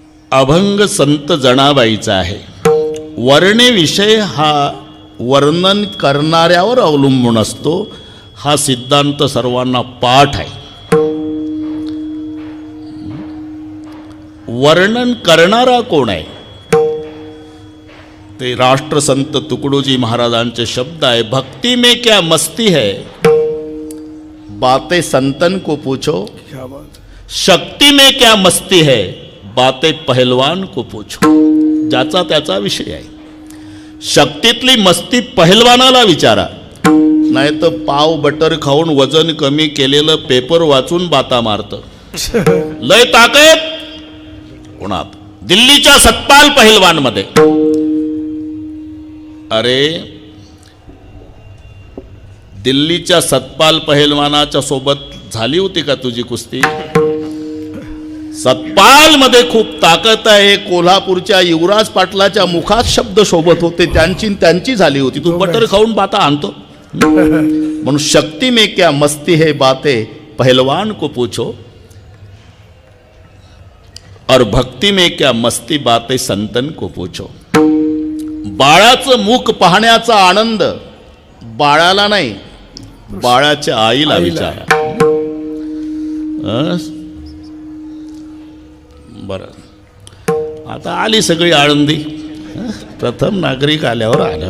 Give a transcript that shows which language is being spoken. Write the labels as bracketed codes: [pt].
[mr] अभंग संत जनाबाईचा आहे. वर्णेविषय हा वर्णन करणाऱ्यावर अवलंबून असतो. हा सिद्धांत सर्वांना पाठ आहे. वर्णन करणारा कोण आहे ते राष्ट्रसंत तुकडोजी महाराजांचे शब्द आहे. [hi] भक्ति में क्या मस्ती है, बातें संतन को पूछो. शक्ति में क्या मस्ती है, बातें पहलवान को पूछो. [mr] ज्याचा त्याचा विषय आहे. शक्तीतली मस्ती पहलवानाला विचारा, नाही तर पाव बटर खाऊन वजन कमी केलेलं पेपर वाचून बाता मारतं. लय ताकद कोणात? दिल्लीच्या सतपाल पहलवान मध्ये. अरे दिल्लीच्या सतपाल पहलवानाच्या सोबत झाली होती का तुझी कुस्ती? सतपाल मध्ये खूप ताकद आहे. कोल्हापूरच्या युवराज पाटलाच्या मुखात शब्द शोभत होते, त्यांची झाली होती. तू बटर खाऊन बाता आणतो. [hi] म्हणून शक्ति में क्या मस्ती है, बातें पहलवान को पूछो. और भक्ति में क्या मस्ती, बातें संतन को पूछो. [mr] बाळाचं मुख पाहण्याचा आनंद बाळाला नाही, बाळाच्या आईला विचारा. बरं, आता आली सगळी आळंदी. प्रथम नागरिक आल्यावर आलं.